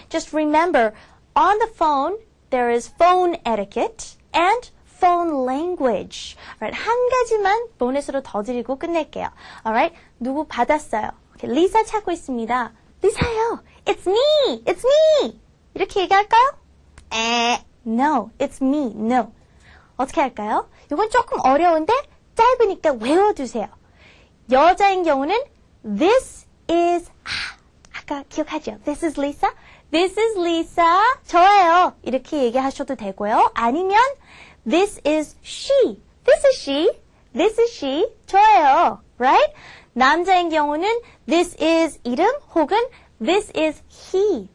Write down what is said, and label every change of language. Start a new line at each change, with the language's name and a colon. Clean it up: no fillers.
English: Just remember, on the phone, there is phone etiquette and phone language.
Korean: Alright, 한 가지만 보너스로 더 드리고 끝낼게요. Alright, 누구 받았어요? Okay, 리사 찾고 있습니다. 리사요.
English: It's me. It's me.
Korean: 이렇게 얘기할까요?
English: No, it's me. No.
Korean: 어떻게 할까요? 이건 조금 어려운데 짧으니까 외워두세요. 여자인 경우는 this is 아까 기억하죠?
English: This is Lisa. This is Lisa.
Korean: 저예요. 이렇게 얘기하셔도 되고요. 아니면
English: this is she. This is she. This is she.
Korean: 저예요.
English: Right?
Korean: 남자인 경우는 this is 이름 혹은
English: this is he.